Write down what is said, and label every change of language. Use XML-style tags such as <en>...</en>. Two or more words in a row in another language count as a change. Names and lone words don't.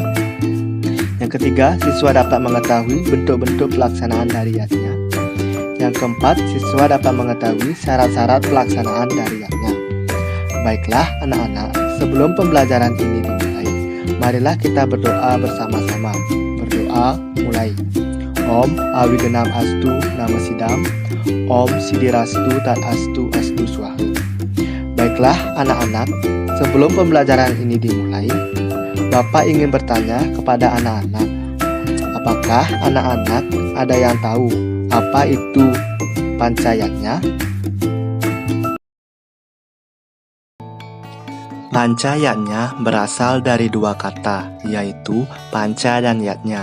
<id>Yang ketiga, siswa dapat mengetahui bentuk-bentuk pelaksanaan dari yatnya. Yang keempat, siswa dapat mengetahui syarat-syarat pelaksanaan dari yatnya. Baiklah anak-anak, sebelum pembelajaran ini dimulai, marilah kita berdoa bersama-sama. Berdoa mulai.</id> <sa>Om Awigenam Astu Nama Sidam, Om Sidirastu Tat Astu Astu Swaha.</sa> <id>Baiklah anak-anak, sebelum pembelajaran ini dimulai, Bapak ingin bertanya kepada anak-anak. Apakah anak-anak ada yang tahu apa itu pancayatnya? Pancayatnya berasal dari dua kata, yaitu panca dan yatnya.</id>